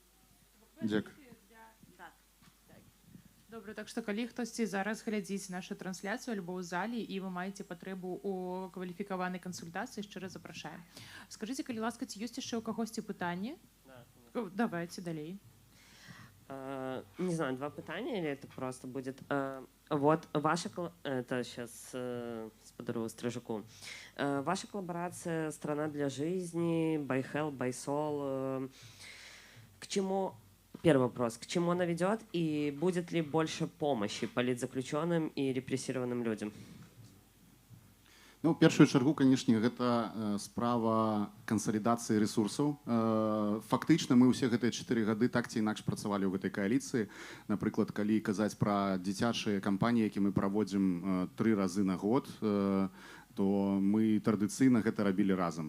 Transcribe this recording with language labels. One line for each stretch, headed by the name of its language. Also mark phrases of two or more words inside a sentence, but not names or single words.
Belarusian: Дзякуй. Добра, так што калі хтосьці зараз глядзіць нашу трансляцыю альбо ў залі і вы маеце патрэбу ў кваліфікаванай кансультацыі, шчыра запрашаем. Скажыце, калі ласка, ці ёсць яшчэ ў кагосьці пытанні? Давайте далей.
Russian: Не знаю, два пытания или это просто будет. Вот ваша, это сейчас сподарю Стрижаку. Ваша коллаборация «Страна для жизни», «By Hell», «By Soul», к чему, первый вопрос, к чему она ведет и будет ли больше помощи политзаключенным и репрессированным людям?
Belarusian: Ну, в першую чаргу, канешне, гэта справа кансалідацыі рэсурсаў. Фактычна мы ўсе гэтыя 4 гады так ці інакш працавалі ў гэтай кааліцыі. Напрыклад, калі казаць пра дзіцячыя кампаніі, які мы праводзім 3 разы на год, то мы традыцыйна гэта рабілі разам.